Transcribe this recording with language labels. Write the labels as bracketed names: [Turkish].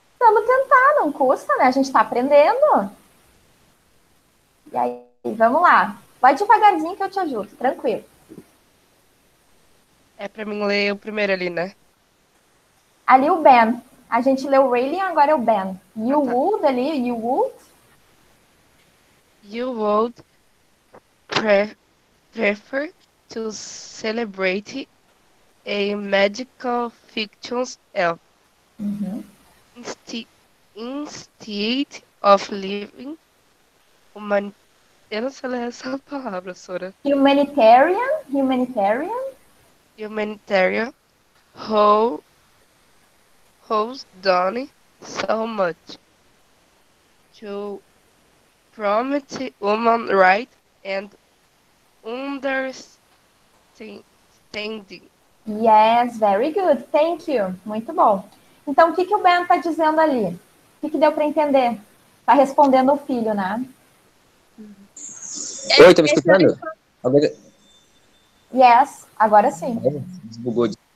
[Portuguese] Vamos tentar, não custa, né? A gente tá aprendendo. E aí, vamos lá. Vai devagarzinho que eu te ajudo, tranquilo. É pra mim ler o primeiro ali, né? Ali o Ben. A gente leu o Rayleigh, agora é o Ben. [English] You [Portuguese] tá. [English] would ali, you would. You would prefer to celebrate a magical fiction's elf instead of living human... [Portuguese] Eu não sei ler essa palavra, Sora. [English] Humanitarian. Humanitarian who's done so much to promote human rights and understanding. Yes, very good. Thank you. [Portuguese] Muito bom. Então, o que o Ben está dizendo ali? O que deu para entender? Está respondendo ao filho, né? Oi, tá me escutando? [English] Yes, [Portuguese] agora sim. Desbugou.